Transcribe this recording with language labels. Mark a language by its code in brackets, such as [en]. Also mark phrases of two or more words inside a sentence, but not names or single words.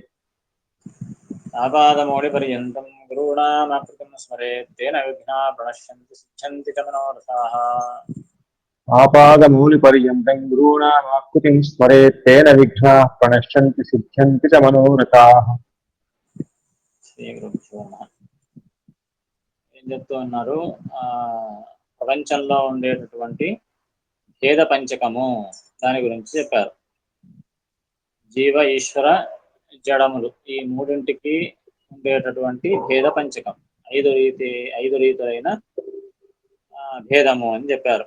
[sa] आपादमौलिपर्यन्तं गुरूणामाकृतिं स्मरेत् तेन विघ्नाः प्रणश्यन्ति सिद्ध्यन्ति च मनोरथाः आपादमूलिपर्यन्तं गुरूणामाकृतिं स्मरेत् तेन विघ्नाः प्रणश्यन्ति सिद्ध्यन्ति च मनोरथाः। శ్రీగురుభ్యో నమః. [te] ఏం చెప్తూ ఉన్నారు? ప్రపంచంలో ఉండేటటువంటి భేద పంచకము దాని గురించి చెప్పారు. జీవ ఈశ్వర జడములు ఈ మూడింటికి ఉండేటటువంటి భేద పంచకం ఐదు రీతులైన భేదము అని చెప్పారు.